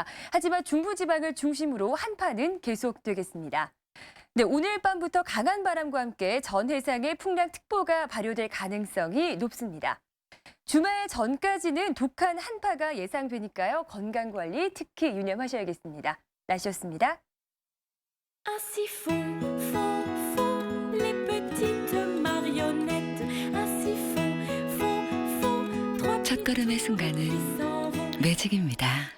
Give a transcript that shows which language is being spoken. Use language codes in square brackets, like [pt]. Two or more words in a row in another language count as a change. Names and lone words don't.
[ko] 하지만 중부지방을 중심으로 한파는 계속되겠습니다. 네, 오늘 밤부터 강한 바람과 함께 전 해상에 풍랑특보가 발효될 가능성이 높습니다. 주말 전까지는 독한 한파가 예상되니까요. 건강관리 특히 유념하셔야겠습니다. 날씨였습니다. [fr] Ainsi font, font, font les petites marionnettes. Ainsi font, font, font. [ko] 첫걸음의 순간은 매직입니다.